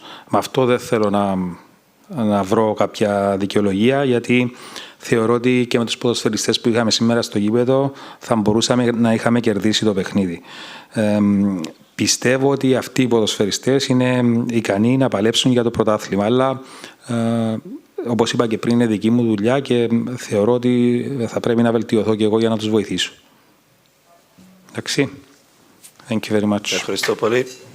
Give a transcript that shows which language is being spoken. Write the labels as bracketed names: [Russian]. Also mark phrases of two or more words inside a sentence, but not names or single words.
[Greek] Με αυτό δεν θέλω να βρω κάποια δικαιολογία, γιατί θεωρώ ότι και με τους ποδοσφαιριστές που είχαμε σήμερα στο γήπεδο θα μπορούσαμε να είχαμε κερδίσει το παιχνίδι. Πιστεύω ότι αυτοί οι ποδοσφαιριστές είναι ικανοί να παλέψουν για το πρωτάθλημα, αλλά όπως είπα και πριν είναι δική μου δουλειά και θεωρώ ότι θα πρέπει να βελτιωθώ και εγώ για να τους βοηθήσω. Εντάξει. [English] Thank you very much. [Greek] Ευχαριστώ πολύ.